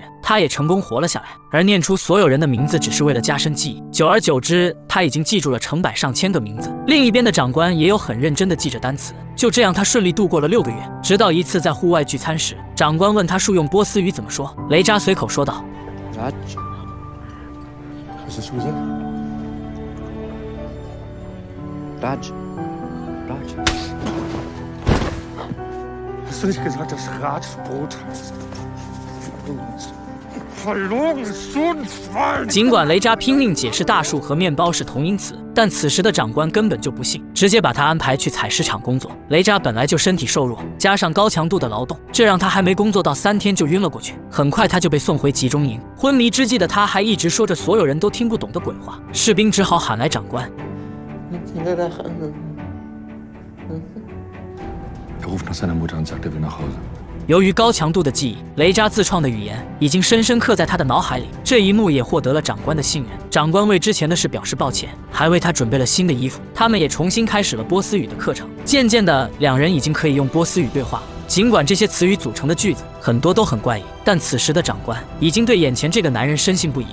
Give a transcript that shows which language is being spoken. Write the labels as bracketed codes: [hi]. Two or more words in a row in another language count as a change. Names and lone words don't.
[zh] 他也成功活了下来。而念出所有人的名字只是为了加深记忆，久而久之，他已经记住了成百上千个名字。另一边的长官也有很认真地记着单词。就这样，他顺利度过了6个月。直到一次在户外聚餐时，长官问他术用波斯语怎么说，雷扎随口说道 [de] Raj. Hast du nicht gesagt, dass Raj Brot heißt? Verloren, Schwein! [zh] 尽管雷扎拼命解释大树和面包是同音词，但此时的长官根本就不信，直接把他安排去采石场工作。雷扎本来就身体瘦弱，加上高强度的劳动，这让他还没工作到3天就晕了过去。很快他就被送回集中营。昏迷之际的他还一直说着所有人都听不懂的鬼话，士兵只好喊来长官。 [de] ruft nach seiner Mutter und sagt, er will nach Hause. [zh] 由于高强度的记忆，雷扎自创的语言已经深深刻在他的脑海里。这一幕也获得了长官的信任。长官为之前的事表示抱歉，还为他准备了新的衣服。他们也重新开始了波斯语的课程。渐渐的，两人已经可以用波斯语对话了。尽管这些词语组成的句子很多都很怪异，但此时的长官已经对眼前这个男人深信不疑。